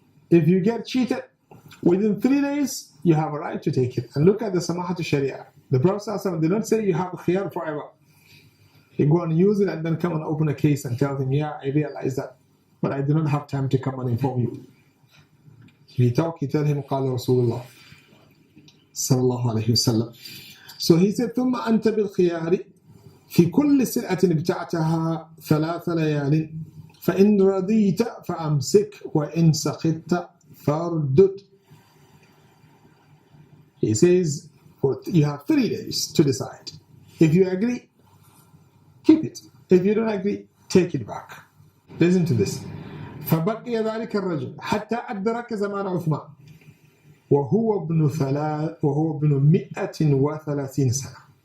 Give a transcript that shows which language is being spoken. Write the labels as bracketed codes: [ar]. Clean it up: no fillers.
[en] If you get cheated, within 3 days, you have a right to take it. And look at the Samahatu Sharia. The Prophet ﷺ did not say you have a khiyar forever. You go and use it and then come and open a case and tell him, yeah, I realize that, but I do not have time to come and inform you. He tell him, [ar] قال رسول الله صلى الله عليه وسلم. [en] So he said, [ar] ثم أنت بالخيار في كل سلعة ابتعتها 3 ليال فإن رضيت فأمسك وإن سخطت فاردد. [en] He says, you have 3 days to decide. If you agree, keep it. If you don't agree, take it back. Listen to this. [ar] فبقي ذلك الرجل حتى أدرك زمان عثمان وهو ابن 130 سنة.